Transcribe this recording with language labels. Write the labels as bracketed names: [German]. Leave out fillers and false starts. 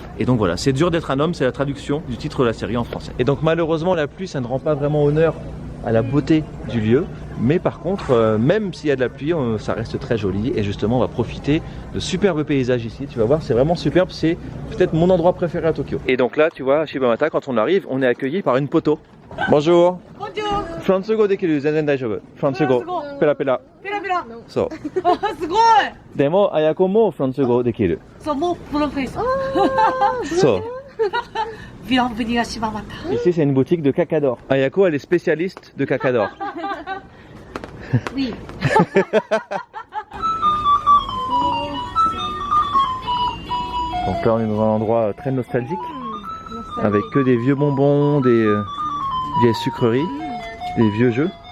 [French] Et donc voilà, c'est dur d'être un homme, c'est la traduction du titre de la série en français. Et donc malheureusement la pluie, ça ne rend pas vraiment honneur à la beauté du lieu. Mais par contre, même s'il y a de la pluie, ça reste très joli. Et justement, on va profiter de superbes paysages ici. Tu vas voir, c'est vraiment superbe. C'est peut-être mon endroit préféré à Tokyo. Et donc là, tu vois, à Shibamata, quand on arrive, on est accueilli par une poto. Bonjour. Bonjour. [Japanese] フランス語できる全然大丈夫。フランス語ペラペラ。ペラペラ。そう。あ、すごい。でも、あやこもフランス語できる。そう、もうプロフェッショナル。そう。 [French] Bienvenue à Shibamata. Ici, c'est une boutique de cacador. Ayako, elle est spécialiste de cacador. Oui. Donc là, on est dans un endroit très nostalgique, avec que des vieux bonbons, des vieilles sucreries, des vieux jeux.